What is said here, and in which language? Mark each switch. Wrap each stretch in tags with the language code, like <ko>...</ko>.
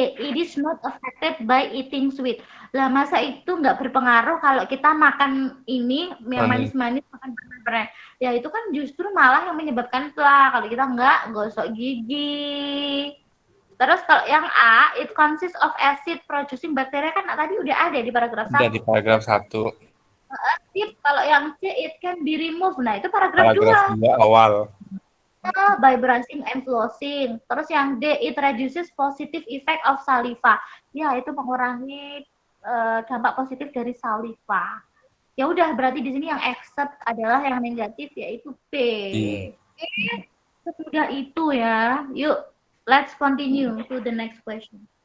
<en>it is not affected by eating sweet.</en> <id>Lah masa itu nggak berpengaruh kalau kita makan ini yang manis-manis, makan berat-berat. Ya itu kan justru malah yang menyebabkan plak kalau kita nggak gosok gigi. Terus kalau yang A,</id> <en>it consists of acid producing bacteria</en> <id>kan tadi udah ada di paragraf 1. Udah di paragraf 1. Kalau yang C,</id> <en>it can be removed.</en> <id>Nah itu paragraf 2. Paragraf 2 awal.</id> <en>By brushing and flossing.</en> <id>Terus yang D,</id> <en>it reduces positive effect of saliva.</en> <id>Ya, itu mengurangi dampak positif dari saliva. Ya udah, berarti di sini yang accept adalah yang negatif, yaitu B. Oke, sesudah itu ya. Yuk,</id> <en>let's continue to the next question.</en>